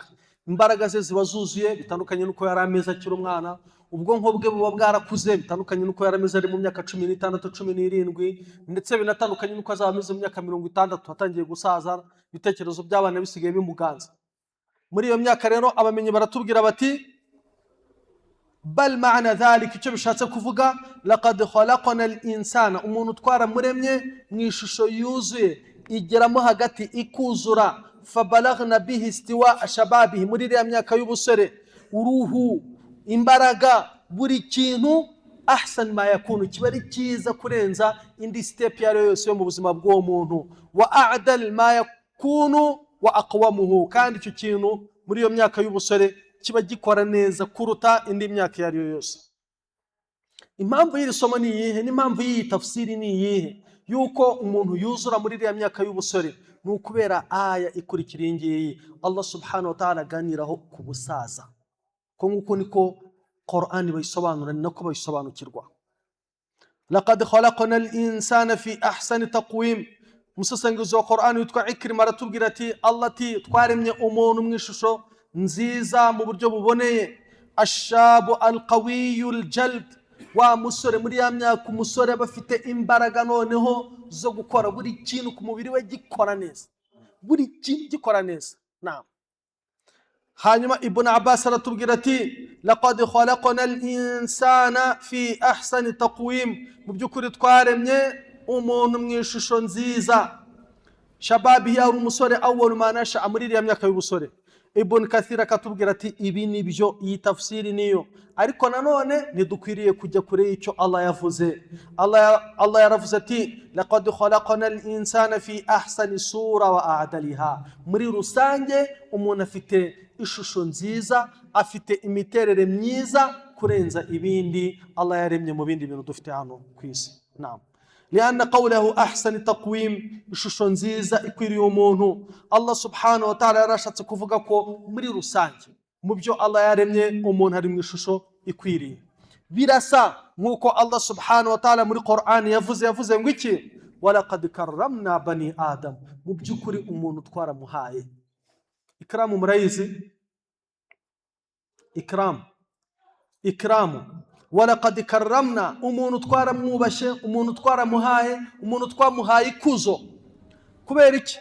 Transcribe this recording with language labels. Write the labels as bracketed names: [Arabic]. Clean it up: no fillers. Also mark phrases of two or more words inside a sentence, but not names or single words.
[Kinyarwanda] Imbaraga ze ziba zuzuye bitandukanye nuko yari ameze akiri umwana, ubwonko bwe buba bwarakuze bitandukanye nuko yari ameze ari mu myaka 16 17, ndetse binatandukanye nuko azaba ameze mu myaka 60 atangiye gusaza, ibitekerezo by'abana bisigaye bimuganza. Muri iyo myaka rero abamenyi baratubwira bati [Arabic] بل معنى ذلك, [Kinyarwanda] icyo bishatse kuvuga [Arabic] لقد خلقنا الإنسان, [Kinyarwanda] umuntu twaramuremye mu ishusho yuzuye igeramo hagati ikuzura, [Arabic] فبلغنا به استواء شبابه, [Kinyarwanda] muri iriya myaka y'ubusore, uruhu, imbaraga, buri kintu [Arabic] أحسن ما يكون, [Kinyarwanda] kiba ari cyiza kurenza indi step yari yose yo mu buzima bw'uwo muntu, [Arabic] وأعدل ما يكون وأقومه, [Kinyarwanda] kandi icyo kintu muri iyo myaka y'ubusore kiba gikora neza kuruta indi myaka yari yose. Impamvu y'iri somo ni iyihe? N'impamvu y'iyi tafsiri ni iyihe? Yuko umuntu yuzura muri iriya myaka y'ubusore ni ukubera aya ikurikira iyi ngiyi [Arabic] الله سبحانه وتعالى [Kinyarwanda] aganiraho ku busaza, ko nguko niko Qur'ani bayisobanura, ni nako bayisobanukirwa. [Arabic] لقد خلقنا الإنسان في أحسن تقويم, [Kinyarwanda] umusesenguzi wa Qur'ani witwa Ikrima aratubwira ati Allah ati twaremye umuntu mu ishusho nziza mu buryo buboneye. [Arabic] الشاب القوي الجلد, [Kinyarwanda] wa musore muri ya myaka umusore bafite imbaraga noneho zo gukora buri kintu ku mubiri we gikora neza, buri kintu gikora neza. Naam. Hanyuma Ibn Abbas aratubwira ati [Arabic] لقد خلقنا الإنسان في أحسن تقويم, [Kinyarwanda] mu by'ukuri twaremye umuntu mu ishusho nziza. Shababi ya umusore [Arabic] أول ما نشأ, [Kinyarwanda] muri iriya myaka y'ubusore. Ibn Kathir akatubwira ati ibi nibyo, iyi tafsiri niyo, ariko nanone ntidukwiriye kujya kure y'icyo Allah yavuze. Allah yaravuze ati [Arabic] لقد خلقنا الإنسان في أحسن صورة وأعدلها, [Kinyarwanda] muri rusange umuntu afite ishusho nziza, afite imiterere myiza kurenza ibindi Allah yaremye mu bindi bintu dufite hano ku isi. Naam. [Arabic] لأن قوله أحسن تقويم, [Kinyarwanda] ishusho nziza ikwiriye umuntu, [Arabic] الله سبحانه وتعالى [Kinyarwanda] yarashatse kuvuga ko muri rusange mu byo Allah yaremye umuntu ari mu ishusho ikwiriye. Birasa nk'uko [Arabic] الله سبحانه وتعالى [Kinyarwanda] muri Qur'ani yavuze ngo iki, [Arabic] ولقد كرمنا بني آدم, [Kinyarwanda] mu by'ukuri umuntu twaramuhaye ikramu. Murayizi ikramu, [Arabic] ولقد كرمنا, [Kinyarwanda] umuntu twaramwubashe, umuntu twaramuhaye, umuntu twamuhaye ikuzo. Kubera iki?